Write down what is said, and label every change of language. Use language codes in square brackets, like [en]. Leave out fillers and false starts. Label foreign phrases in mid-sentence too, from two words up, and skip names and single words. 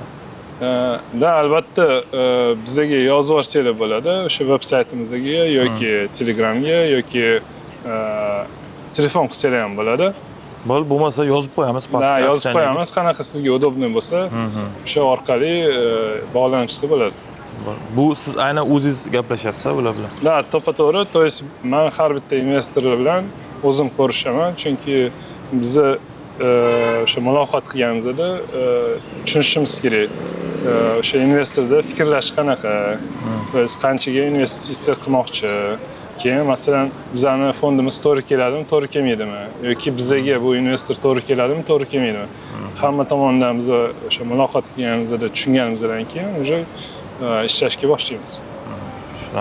[uz] Da, albatta bizga yozib yuborsanglar bo'ladi, o'sha veb-saytimizga yoki Telegramga yoki telefon qilsanglar ham bo'ladi. Bo'lmasa yozib qo'yamiz pastga. Da, yozib qo'yamiz, qanaqa sizga удобный bo'lsa, o'sha orqali bog'lanishsa bo'ladi. Bu siz aynan o'zingiz gaplashasiz ular bilan. Да, to'ppa-to'g'ri. [ru] То есть [uz] men har bitta investorlar bilan o'zim ko'rishaman, chunki bizni o'sha muloqot qilganimizda tushunishimiz kerak. O'sha investorda fikrlash qanaqa, [ru] то есть [uz] qanchaga investitsiya qilmoqchi. Keyin masalan bizani fondimiz to'g'ri keladimi, to'g'ri kelmaydimi yoki bizga bu investor to'g'ri keladimi, to'g'ri kelmaydimi. Hamma tomonidan biz o'sha muloqot qilganimizda tushunganimizdan keyin уже ishlashga boshlaymiz. Tushunarli, zo'r.